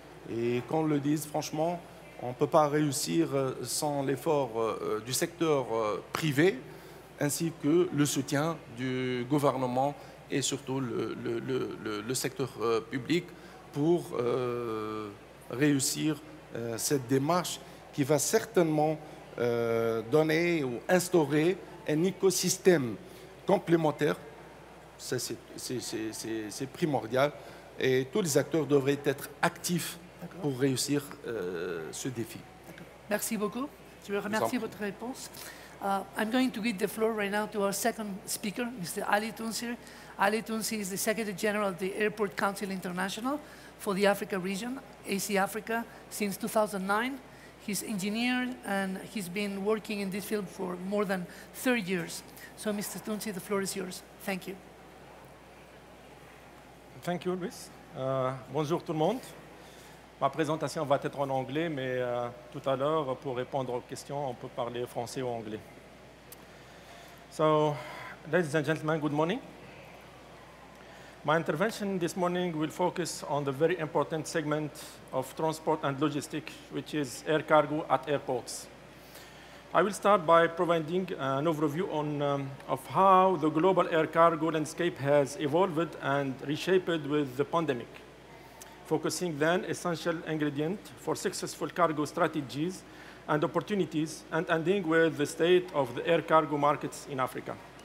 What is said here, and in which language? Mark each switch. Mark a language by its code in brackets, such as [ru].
[fr] Et qu'on le dise franchement, on ne peut pas réussir sans l'effort du secteur privé ainsi que le soutien du gouvernement et surtout le secteur public pour réussir cette démarche qui va certainement donner ou instaurer un écosystème complémentaire. C'est primordial et tous les acteurs devraient être actifs pour réussir ce défi. Merci beaucoup. Je vous remercie de votre réponse. [en] I'm going to give the floor right now to our second speaker, Mr. Ali Tounsir. Ali Tounsir is the Secretary General of the Airport Council International, for the Africa region, AC Africa, since 2009. He's engineered and he's been working in this field for more than 30 years. So Mr. Tunsi, the floor is yours. Thank you. Thank you, Luis. [fr] Bonjour tout le monde. Ma présentation va être en anglais, mais tout à l'heure, pour répondre aux questions, on peut parler français ou anglais. [en] So, ladies and gentlemen, good morning. My intervention this morning will focus on the very important segment of transport and logistics, which is air cargo at airports. I will start by providing an overview of how the global air cargo landscape has evolved and reshaped with the pandemic, focusing then essential ingredient for successful cargo strategies and opportunities, and ending with the state of the air cargo markets in Africa.